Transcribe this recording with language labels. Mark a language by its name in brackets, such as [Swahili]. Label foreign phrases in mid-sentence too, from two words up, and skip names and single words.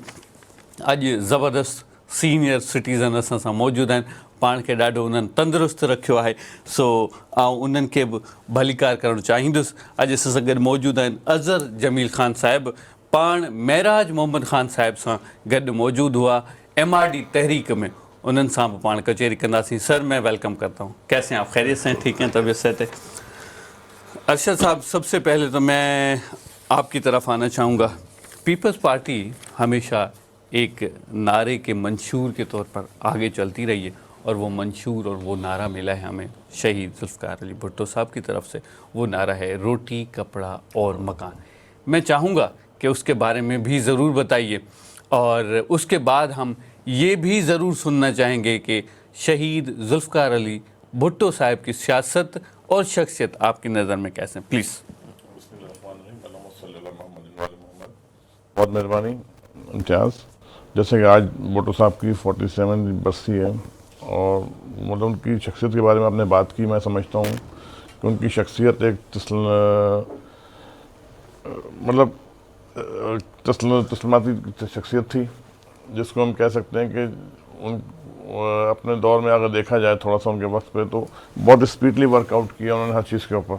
[Sindhi] अॼु ज़बरदस्त सीनियर सिटीज़न असां सां मौजूदु आहिनि, पाण खे ॾाढो उन्हनि तंदुरुस्त रखियो आहे, सो आउं उन्हनि खे बि भलीकार करणु चाहींदुसि। अॼु असां सां गॾु मौजूदु आहिनि अज़हर जमील ख़ान साहिबु, पाण महराज मोहम्मद ख़ान साहिब सां गॾु मौजूदु हुआ MRD तहरीक में, उन्हनि सां भी पाण कचहरी कंदासीं। [Urdu] سر میں ویلکم کرتا ہوں، کیسے ہیں آپ? خیریت سے ہیں؟ ٹھیک ہیں، طبیعت صحت ہے? ارشد صاحب، سب سے پہلے تو میں آپ کی طرف آنا چاہوں گا. پیپلز پارٹی ہمیشہ ایک نعرے کے منشور کے طور پر آگے چلتی رہی ہے اور وہ منشور اور وہ نعرہ ملا ہے ہمیں شہید ذوالفقار علی بھٹو صاحب کی طرف سے. وہ نعرہ ہے روٹی کپڑا اور مکان۔ میں چاہوں گا کہ اس کے بارے میں بھی ضرور بتائیے اور اس کے بعد ہم یہ بھی ضرور سننا چاہیں گے کہ شہید ذوالفقار علی بھٹو صاحب کی سیاست اور شخصیت آپ کی نظر میں کیسے? प्लीज़। بہت مہربانی امتیاز. جیسے کہ آج بھٹو صاحب کی 47ویں برسی ہے اور مطلب ان کی شخصیت کے بارے میں آپ نے بات کی، میں سمجھتا ہوں کہ ان کی شخصیت ایک تسلیماتی شخصیت تھی، جس کو ہم کہہ سکتے ہیں کہ ان اپنے دور میں اگر دیکھا جائے تھوڑا سا ان کے وقت پہ، تو بہت [English] speedly workout [Urdu] کیا انہوں نے ہر چیز کے اوپر.